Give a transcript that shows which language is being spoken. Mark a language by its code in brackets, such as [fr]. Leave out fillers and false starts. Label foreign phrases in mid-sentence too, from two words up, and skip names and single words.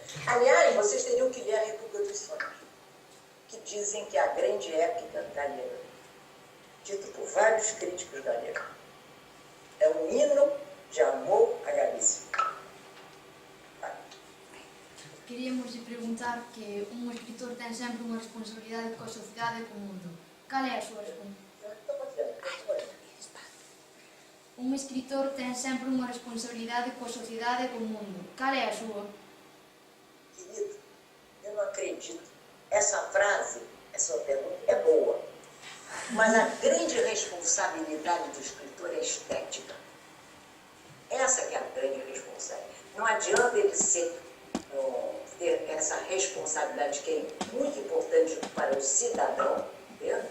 [pt] Aliás, vocês teriam que ler a República dos Sonhos, que dizem que é a grande épica galega, dito por vários críticos galegos. É um hino de amor à Galícia. [gl] Queríamos lhe perguntar que un escritor ten sempre unha responsabilidade coa sociedade e co mundo. Cal é a súa responsabilidade? Un escritor ten sempre unha responsabilidade coa sociedade e co mundo. Cal é a súa? [pt] Querido, eu não acredito. Essa frase, essa pergunta é boa. Mas a grande responsabilidade do escritor é estética. Essa que é a grande responsabilidade. Não adianta ele ter essa responsabilidade que é muito importante para o cidadão, né?